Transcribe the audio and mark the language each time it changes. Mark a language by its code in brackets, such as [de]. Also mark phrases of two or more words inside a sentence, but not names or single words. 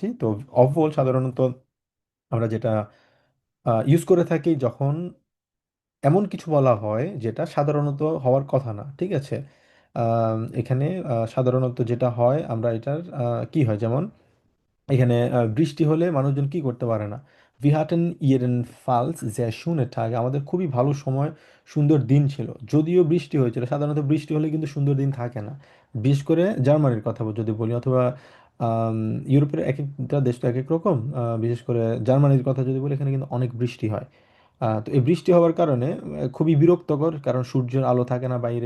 [bn] তো অভ্বল সাধারণত আমরা যেটা ইউজ করে থাকি যখন এমন কিছু বলা হয় যেটা সাধারণত হওয়ার কথা না, ঠিক আছে? এখানে সাধারণত যেটা হয় আমরা এটার কি হয়, যেমন এখানে বৃষ্টি হলে মানুষজন কি করতে পারে না। [de] wir hatten jedenfalls sehr schöne Tage, [bn] আমাদের খুবই ভালো সময়, সুন্দর দিন ছিল। যদিও বৃষ্টি হয়েছিল, সাধারণত বৃষ্টি হলে কিন্তু সুন্দর দিন থাকে না। বিশেষ করে জার্মানির কথা যদি বলি, অথবা আম, ইউরোপের এক একটা দেশ তো এক এক রকম, বিশেষ করে জার্মানির কথা যদি বলি, এখানে কিন্তু অনেক বৃষ্টি হয়। তো এই বৃষ্টি হওয়ার কারণে খুবই বিরক্তকর, কারণ সূর্যের আলো থাকে না বাইরে।